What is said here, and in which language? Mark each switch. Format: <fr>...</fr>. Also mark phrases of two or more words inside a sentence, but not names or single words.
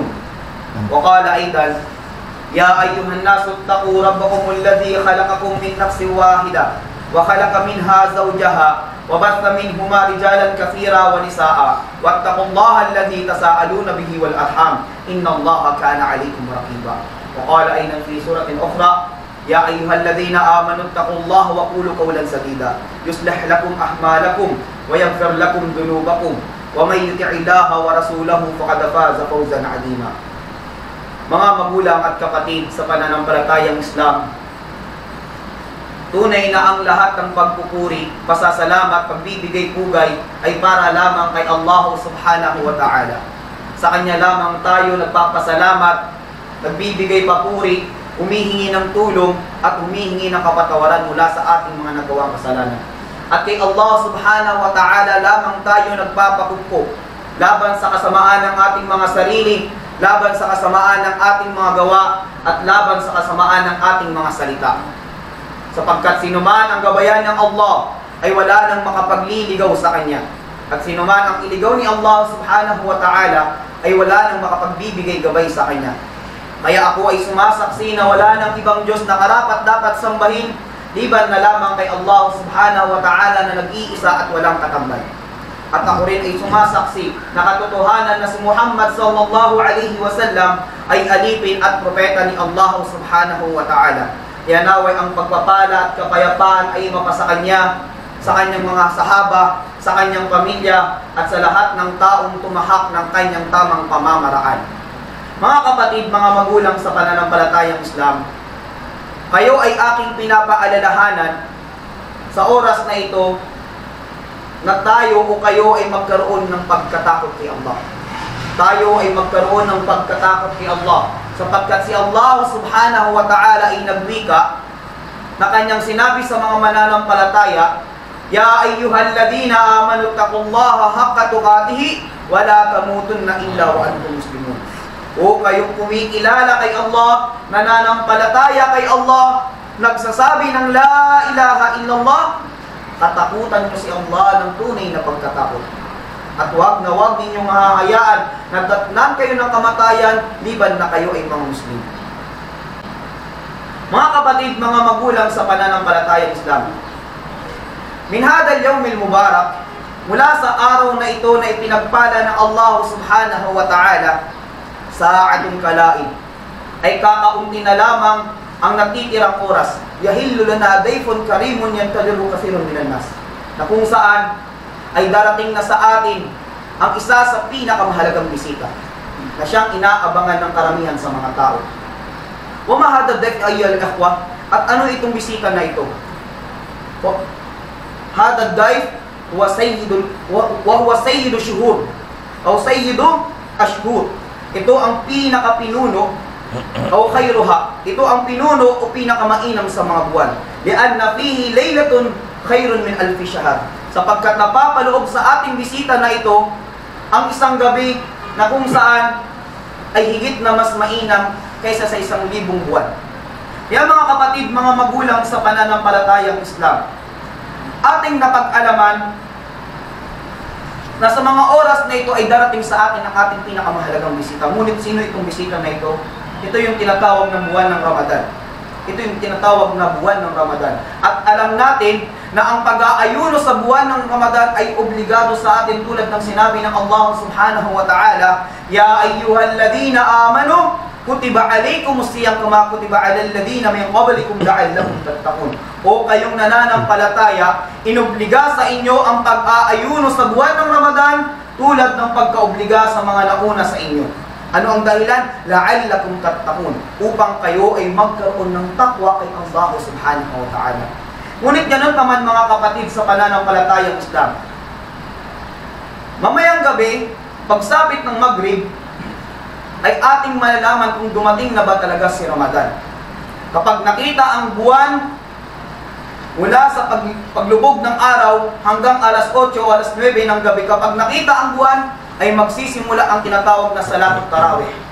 <ar>وقال أيضا: يا أيها الناس اتقوا ربكم الذي خلقكم من نفس واحدة وخلق منها زوجها وبث منهما رجالا كثيرا ونساء واتقوا الله الذي تساءلون به والأرحام إن الله كان عليكم رقيبا. وقال أيضا في سورة أخرى: يا أيها الذين آمنوا اتقوا الله وقولوا قولا سديدا يصلح لكم أعمالكم ويغفر لكم ذنوبكم ومن يطع الله ورسوله فقد فاز فوزا عظيما.</ar> <tl>Mga magulang at kapatid sa pananampalatayang Islam, tunay na ang lahat ng pagpupuri, pasasalamat, pagbibigay pugay ay para lamang kay Allah</tl> <ar>سبحانه وتعالى.</ar> <tl>Sa Kanya lamang tayo nagpapasalamat, nagbibigay papuri, humihingi ng tulong at humihingi ng kapatawaran mula sa ating mga nagawang kasalanan. At kay Allah</tl> <ar>سبحانه وتعالى</ar> <tl>lamang tayo nagpapakupko laban sa kasamaan ng ating mga sarili, laban sa kasamaan ng ating mga gawa, at laban sa kasamaan ng ating mga salita. Sapagkat sinuman ang gabayan ng Allah ay wala nang makapagliligaw sa Kanya. At sinuman ang iligaw ni Allah</tl> <ar>سبحانه وتعالى</ar> <tl>ay wala nang makapagbibigay gabay sa Kanya. Kaya ako ay sumasaksi na wala nang ibang Diyos na karapat dapat sambahin liban na lamang kay Allah</tl> <ar>سبحانه وتعالى</ar> <tl>na nag-iisa at walang katambal. At ako rin ay sumasaksi na katotohanan na si Muhammad</tl> <ar>صلى الله عليه وسلم</ar> <tl>ay alipin at propeta ni Allah</tl> <ar>سبحانه وتعالى.</ar> <tl>Kaya naway ang pagpapala at kapayapaan ay mapasa Kanya, sa Kanyang mga sahaba, sa Kanyang pamilya, at sa lahat ng taong tumahak ng Kanyang tamang pamamaraan. Mga kapatid, mga magulang sa pananampalatayang Islam, kayo ay aking pinapaalalahanan sa oras na ito na tayo o kayo ay magkaroon ng pagkatakot kay Allah. Tayo ay magkaroon ng pagkatakot kay Allah, sapagkat si Allah</tl> <ar>سبحانه وتعالى</ar> <tl>ay nagwika na Kanyang sinabi sa mga mananampalataya:</tl> <ar>يا أيها الذين آمنوا اتقوا الله حق تقاته ولا تموتن إلا وأنتم مسلمون.</ar> <tl>O kayong kumikilala kay Allah, nananampalataya kay Allah, nagsasabi ng</tl> <ar>لا إله إلا الله,</ar> <tl>katakutan nyo si Allah ng tunay na pagkatakot. At huwag ninyong hahayaan na datnan kayo ng kamatayan liban na kayo ay mga Muslim. Mga kapatid, mga magulang sa pananampalatayang Islam,</tl> <ar>من هذا اليوم المبارك,</ar> <tl>mula sa araw na ito na ipinagpala ng Allah</tl> <ar>سبحانه وتعالى, ساعة قليلة,</ar> <tl>ay kakaunti na lamang ang natitirang oras.</tl> <ar>يحل لنا ضيف كريم ينتظر كثير من الناس,</ar> <tl>na kung saan ay darating na sa atin ang isa sa pinakamahalagang bisita na siyang inaabangan ng karamihan sa mga tao.</tl> <ar>وما هذا ضيف أيها الإخوة,</ar> <tl>at ano itong bisita na ito?</tl> <ar>هذا ضيف وهو سيد الشهور o سيد الأشهر.</ar> <tl>Ito ang pinakapinuno o khayruha. Ito ang pinuno o pinakamainam sa mga buwan.</tl> <ar>لأن فيه ليلة خير من ألف شهر.</ar> <tl>Sapagkat napapaloob sa ating bisita na ito ang isang gabi na kung saan ay higit na mas mainam kaysa sa 1,000 buwan. Kaya mga kapatid, mga magulang sa pananampalatayang Islam, ating napag-alaman na sa mga oras na ito ay darating sa atin ang ating pinakamahalagang bisita. Ngunit sino itong bisita na ito? Ito yung tinatawag ng buwan ng Ramadan. Ito yung tinatawag na buwan ng Ramadan. At alam natin na ang pag-aayuno sa buwan ng Ramadan ay obligado sa atin tulad ng sinabi ng Allah</tl> <ar>سبحانه وتعالى, يا أيها الذين آمنوا كتب عليكم الصيام كما كتب على الذين من قبلكم لعلكم تتقون.</ar> <tl>O kayong nananampalataya, inobliga sa inyo ang pag-aayuno sa buwan ng Ramadan tulad ng pagkaobliga sa mga nauna sa inyo. Ano ang dahilan?</tl> <ar>لعلكم تتقون,</ar> <tl>upang kayo ay magkaroon ng takwa kay Allah</tl> <ar>سبحانه وتعالى.</ar> <tl>Ngunit ganun naman mga kapatid sa pananampalatayang Islam. Mamayang gabi, pagsapit ng Maghrib, ay ating malalaman kung dumating na ba talaga si Ramadan. Kapag nakita ang buwan mula sa paglubog ng araw hanggang alas 8 o alas 9 ng gabi, kapag nakita ang buwan, ay magsisimula ang tinatawag na</tl> <ar>صلاة التراويح.</ar>